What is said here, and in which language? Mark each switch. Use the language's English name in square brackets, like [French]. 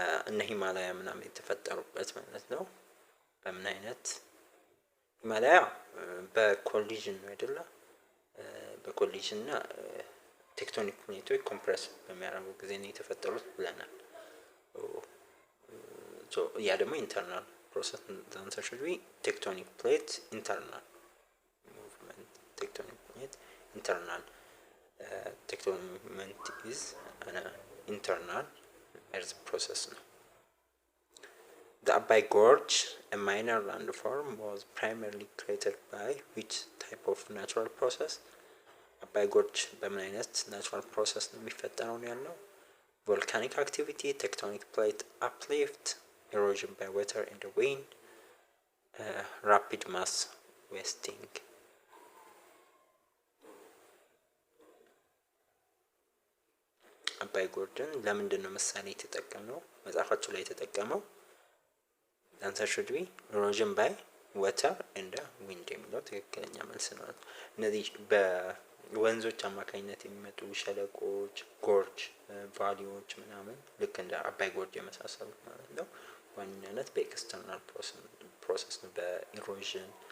[Amharic] እነ ሂማላያ ምናምን የተፈጠሩበት ማለት ነው። በምን አይነት ሂማላያ በኮሊዥን ነው አይደለ? በኮሊዥን እና ቴክቶኒክ ፕሌቶች ኮምፕረስ በሚያደርጉ ጊዜ ነው የተፈጠሩት ብለናል። ያ ደግሞ ኢንተርናል ፕሮሰስ ዛንሰር [English] should be tectonic plate internal movement. Tectonic plate internal tectonic movement is an internal earth process [Amharic] ነው። [English] The Abai Gorge, a minor landform, was primarily created by which type of natural process? [Amharic] Abai Gorge በምን አይነት [English] natural process [Amharic] ነው የሚፈጠረው ነው ያለው? [English] Volcanic activity, tectonic plate uplift, erosion by water and the wind, rapid mass wasting. [Amharic] አባይ ጎርድን ለምንድን ነው ምሳሌ የተጠቀመው መጽሐፋቸው ላይ የተጠቀመው? [English] answer should be erosion by water and wind [Amharic] የሚለው ትክክለኛ መልስ ነው። እነዚህ በወንዞች አማካኝነት የሚመጡ ሸለቆች፣ ጎርጅ፣ ቫሊዎች ምናምን ልክ እንደ አባይ ጎርጅ የመሳሰሉት ማለት ነው ዋናነት በኤክስተርናል ፕሮሰስ ነው በኢሮዥን